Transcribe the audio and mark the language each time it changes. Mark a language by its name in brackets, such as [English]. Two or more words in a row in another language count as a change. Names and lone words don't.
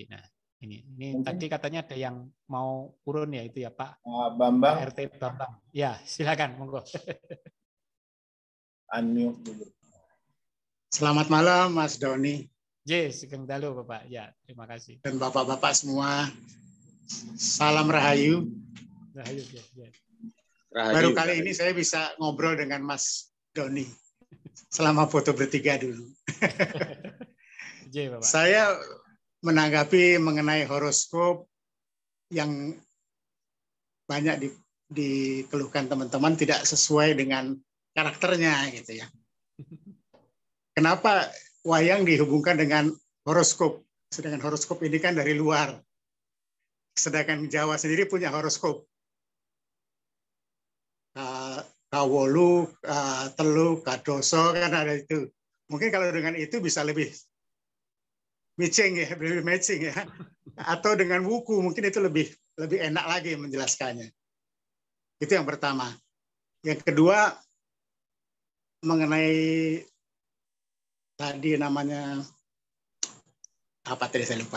[Indonesian] Nah ini mungkin tadi katanya ada yang mau urun ya itu ya Pak Bambang. Pak RT Bambang. Ya silakan monggo. Unmute dulu. Selamat malam Mas Doni. [Javanese] Sugeng Dalu Bapak. [Indonesian] Ya, terima kasih. Dan Bapak-bapak semua. Salam Rahayu. Rahayu, ya. Rahayu. Baru kali ini saya bisa ngobrol dengan Mas Doni. Selama foto bertiga dulu. Saya menanggapi mengenai horoskop yang banyak dikeluhkan teman-teman tidak sesuai dengan karakternya gitu ya. Kenapa wayang dihubungkan dengan horoskop? Sedangkan horoskop ini kan dari luar. Sedangkan Jawa sendiri punya horoskop. Kawolu, telu, kadoso kan ada itu. Mungkin kalau dengan itu bisa lebih matching ya. Atau dengan wuku mungkin itu lebih enak lagi menjelaskannya. Itu yang pertama. Yang kedua mengenai tadi namanya apa tadi saya lupa.